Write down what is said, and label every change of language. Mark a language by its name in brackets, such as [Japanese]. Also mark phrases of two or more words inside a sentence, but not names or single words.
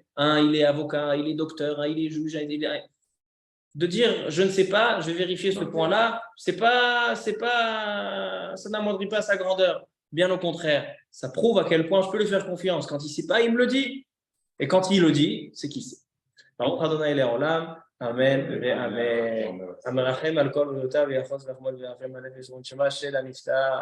[French] Un, il est avocat, il est docteur, un, il est juge. De dire, je ne sais pas, je vais vérifier ce point-là, ça n'amoindrit pas sa grandeur. Bien au contraire, ça prouve à quel point je peux lui faire confiance. Quand il ne sait pas, il me le dit. Et quand il le dit, c'est qui c'est. [Hebrew] ברוך ה' לעולם, אמן ואמן. המרחם על כל בנותיו ויחוס ויחמול וירחם על נפש ונשמה של הנפטר.